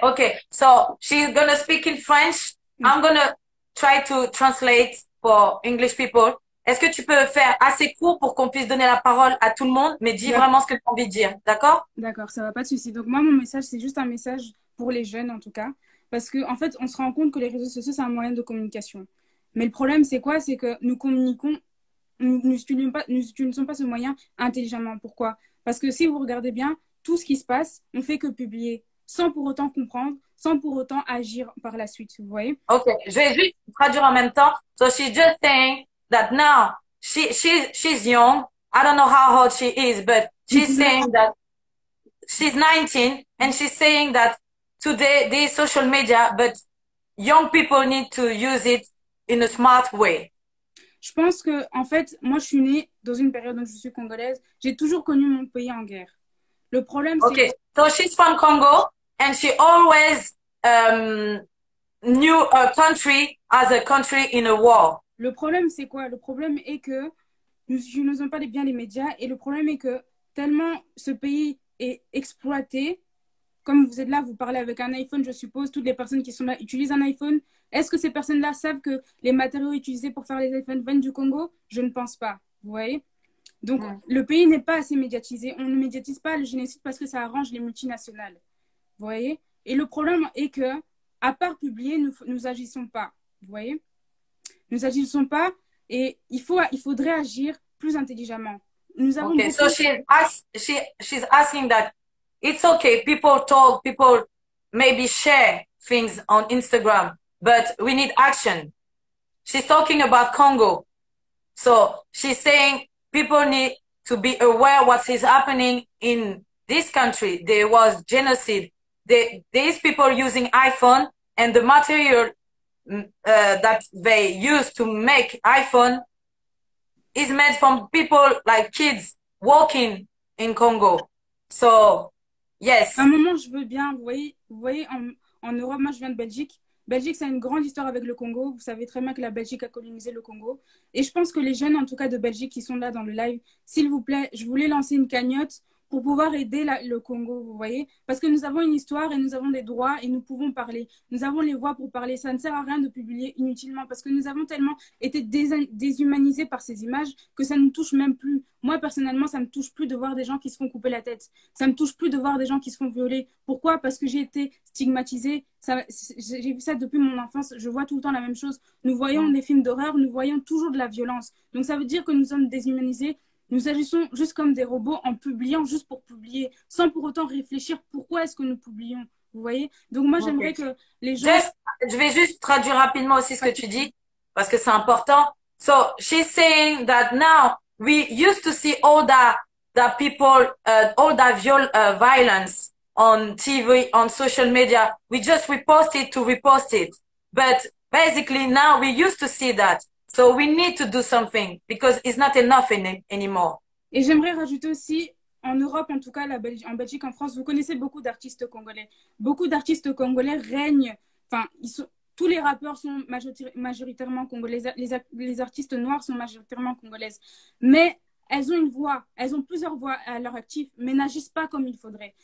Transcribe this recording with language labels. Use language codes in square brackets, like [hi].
[en] Okay, so she's gonna speak in French. I'm gonna try to translate for English people. [fr] Est-ce que tu peux faire assez court pour qu'on puisse donner la parole à tout le monde, mais dis vraiment ce que tu as envie de dire, d'accord? D'accord, ça va, pas de souci. Donc moi, mon message, c'est juste un message pour les jeunes en tout cas, parce que en fait, on se rend compte que les réseaux sociaux, c'est un moyen de communication. Mais le problème, c'est quoi? C'est que nous communiquons, nous n'utilisons pas ce moyen intelligemment. Pourquoi? Parce que si vous regardez bien, tout ce qui se passe, on fait que publier. sans pour autant comprendre, sans pour autant agir par la suite, vous voyez? Ok, je vais juste traduire en même temps. [en] So she's just saying that now she's young. I don't know how old she is, but she's saying that she's 19 and she's saying that today there is social media, but young people need to use it in a smart way. [fr] Je pense que, en fait, moi, je suis née dans une période où je suis congolaise. J'ai toujours connu mon pays en guerre. Le problème, c'est [en] Okay, so she's from Congo and she always knew her country as a country in a war. [fr] Le problème, c'est quoi? Le problème est que nous n'utilisons pas bien les médias et le problème est que tellement ce pays est exploité, comme vous êtes là, vous parlez avec un iPhone, je suppose, toutes les personnes qui sont là utilisent un iPhone. Est-ce que ces personnes-là savent que les matériaux utilisés pour faire les iPhones viennent du Congo? Je ne pense pas, vous voyez? Donc, le pays n'est pas assez médiatisé. On ne médiatise pas le génocide parce que ça arrange les multinationales, vous voyez? Et le problème est que, à part publier, nous agissons pas, vous voyez? Nous agissons pas et il faudrait agir plus intelligemment. Nous avons [en] Okay, so she's asking that it's okay. People maybe share things on Instagram, but we need action. She's talking about Congo. So she's saying people need to be aware what is happening in this country. There was genocide. These people using iPhone and the material that they use to make iPhone is made from people like kids walking in Congo. So, yes. [fr] À un moment, je veux bien, vous voyez en Europe, moi je viens de Belgique. Belgique, c'est une grande histoire avec le Congo. Vous savez très bien que la Belgique a colonisé le Congo. Et je pense que les jeunes, en tout cas de Belgique, qui sont là dans le live, s'il vous plaît, je voulais lancer une cagnotte pour pouvoir aider le Congo, vous voyez? Parce que nous avons une histoire et nous avons des droits et nous pouvons parler. Nous avons les voix pour parler. Ça ne sert à rien de publier inutilement parce que nous avons tellement été déshumanisés par ces images que ça ne nous touche même plus. Moi, personnellement, ça ne me touche plus de voir des gens qui se font couper la tête. Ça ne me touche plus de voir des gens qui se font violer. Pourquoi? Parce que j'ai été stigmatisée. J'ai vu ça depuis mon enfance. Je vois tout le temps la même chose. Nous voyons des films d'horreur, nous voyons toujours de la violence. Donc, ça veut dire que nous sommes déshumanisés. Nous agissons juste comme des robots en publiant juste pour publier, sans pour autant réfléchir pourquoi est-ce que nous publions. Vous voyez? Donc moi, j'aimerais que les gens... Je vais juste traduire rapidement aussi ce que tu dis, parce que c'est important. [en] So, she's saying that now we used to see all the people, all that violence on TV, on social media. We just repost it to repost it. But basically now we used to see that. So we need to do something because it's not enough anymore. [fr] Et j'aimerais rajouter aussi, en Europe, en tout cas, en Belgique, en France, vous connaissez beaucoup d'artistes congolais. Beaucoup d'artistes congolais règnent, enfin, tous les rappeurs sont majoritairement congolais, les artistes noirs sont majoritairement congolaises. Mais elles ont une voix, elles ont plusieurs voix à leur actif, mais n'agissent pas comme il faudrait.